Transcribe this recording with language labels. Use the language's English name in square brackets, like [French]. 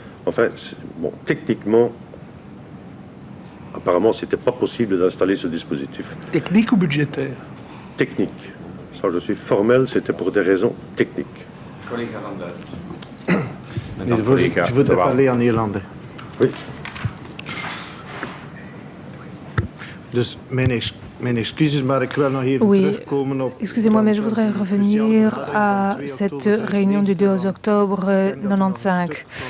[French] Enfin, bon, techniquement, apparemment, ce n'était pas possible d'installer ce dispositif. Technique ou budgétaire? Technique. Ça, je suis formel, c'était pour des raisons techniques. Je voudrais parler en irlandais. Oui. [Dutch] Dus mijn excuses, maar ik wil nog even terugkomen op... [French] Excusez-moi, mais je voudrais revenir à cette réunion du 2 octobre 95.